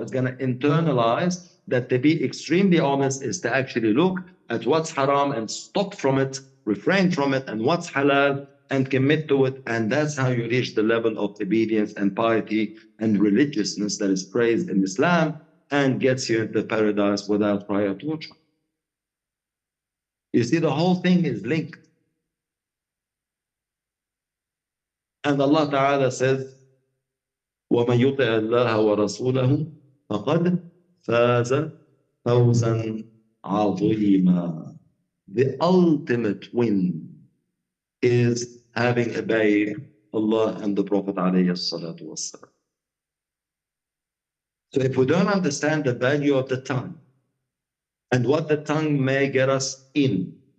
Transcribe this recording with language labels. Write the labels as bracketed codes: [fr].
[en] It's going to internalize that to be extremely honest is to actually look at what's haram and stop from it, refrain from it, and what's halal and commit to it. And that's how you reach the level of obedience and piety and religiousness that is praised in Islam, and gets you into paradise without prior torture. You see, the whole thing is linked. And Allah Ta'ala says, [ar] وَمَنْ يُطِعَ اللَّهَ وَرَسُولَهُ فَقَدْ فَازَ فَوْزًا عَظِيمًا. [en] The ultimate win is having obeyed Allah and the Prophet [ar] عليه الصلاة والسلام. [en] So if we don't understand the value of the tongue and what the tongue may get us in,